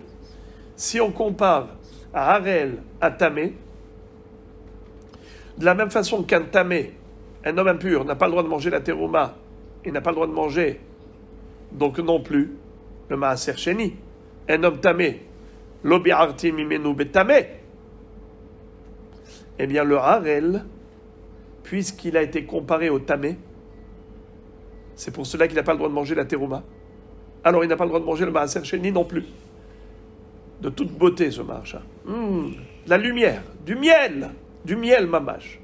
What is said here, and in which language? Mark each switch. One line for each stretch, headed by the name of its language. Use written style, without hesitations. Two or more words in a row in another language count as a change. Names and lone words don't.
French: Si on compare Harel à tamé, de la même façon qu'un tamé, un homme impur, n'a pas le droit de manger la terouma et n'a pas le droit de manger, donc non plus, le
Hebrew: מעשר שני.
French: Un homme tamé,
Hebrew: לא ביערתי ממנו בטמא.
French: Eh bien, le harel, puisqu'il a été comparé au tamé, c'est pour cela qu'il n'a pas le droit de manger la terouma. Alors, il n'a pas le droit de manger le
Hebrew: מעשר שני
French: non plus. De toute beauté, ce marcha. La lumière, du miel mamash.